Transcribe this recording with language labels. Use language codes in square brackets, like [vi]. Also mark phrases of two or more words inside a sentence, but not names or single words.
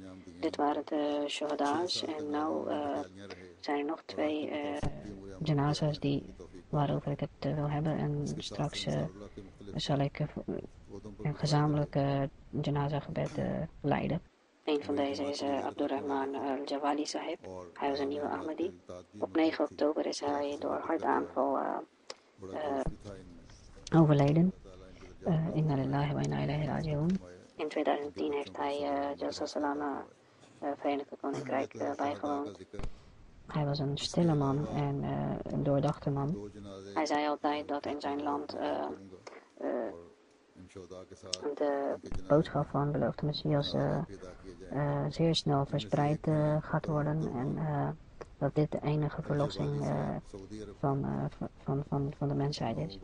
[nl] Dit waren de shuhada's en nu zijn er nog 2 janazas waarover ik het wil hebben en straks zal ik een gezamenlijke janaza gebed leiden. Een van deze is Abdurrahman al-Jawali Sahib. Hij was een nieuwe Ahmadi. Op 9 oktober is hij door hartaanval overleden. [ar] إنا لله وإنا إليه راجعون. [nl] In 2010 heeft hij Jalsa Salama, Verenigd Koninkrijk, bijgewoond. Hij was een stille man en een doordachte man. Hij zei altijd dat in zijn land de boodschap van beloofde Messias zeer snel verspreid gaat worden en dat dit de enige verlossing van de mensheid is.